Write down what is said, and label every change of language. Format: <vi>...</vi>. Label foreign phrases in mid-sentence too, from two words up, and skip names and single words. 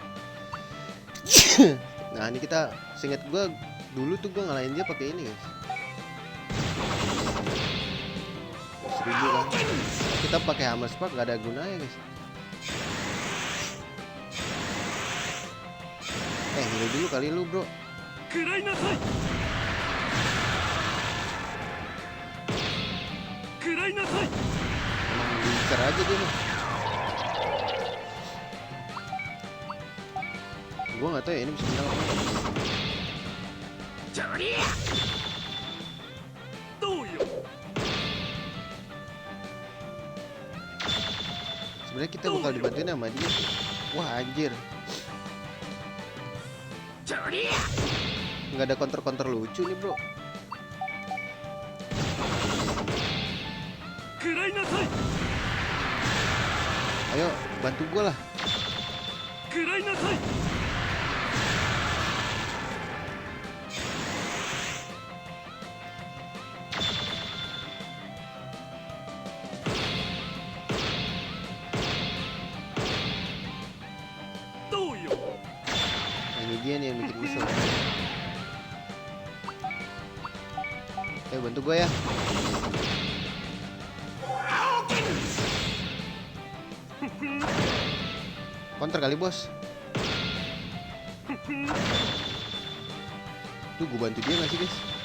<id>Nah ini kita, seingat gue dulu tuh gue ngalahin dia pakai ini guys. 1000 kan. Kita pakai Hammer Spark gak ada gunanya guys. Heal dulu kali lu bro.</id> <ja>食らいなさい食らいなさい</ja> <id>Emang bincer aja dia mah. Gua nggak tahu ya ini bisa menang apa enggak.</id> <ja>ジョリア。どうよ</ja> <id>Sebenarnya kita bakal dibantuin sama dia. Wah anjir,</id> <ja>ジョリア。</ja> <id>nggak ada counter lucu nih bro.</id> <ja>食らいなさい</ja> <id>Ayo bantu gua lah.</id> <ja>食らいなさい どうよ</ja> <id>Ini dia nih yang bikin misal. Ayo bantu gua ya. Counter kali bos. Tuh gue bantu dia gak sih guys?</id>